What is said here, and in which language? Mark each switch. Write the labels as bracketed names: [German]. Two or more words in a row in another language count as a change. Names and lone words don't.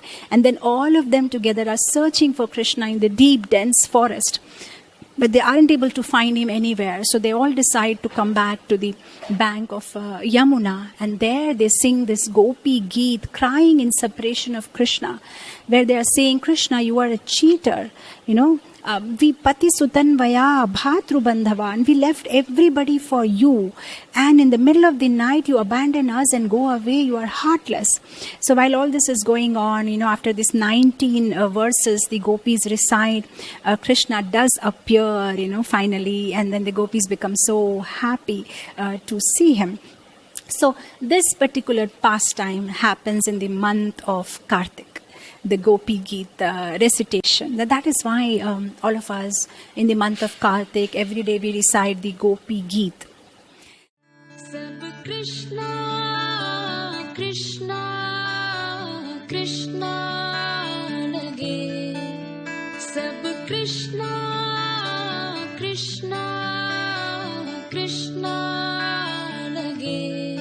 [English] And then all of them together are searching for Krishna in the deep, dense forest. But they aren't able to find him anywhere. So they all decide to come back to the bank of Yamuna. And there they sing this Gopi Geet, crying in separation of Krishna, where they are saying, Krishna, you are a cheater. [Sanskrit] We पति सुतान्वय भ्रातृ बान्धव, [English] and we left everybody for you, and in the middle of the night you abandon us and go away. You are heartless. So while all this is going on, after this 19 verses the gopis recite, Krishna does appear, finally, and then the gopis become so happy to see him. So this particular pastime happens in the month of Kartik, the Gopi Geet recitation. That is why all of us in the month of Kartik, every day we recite the Gopi Geet. [Hindi] सब कृष्ण, कृष्ण, कृष्ण लगे. सब कृष्ण, कृष्ण, कृष्ण लगे.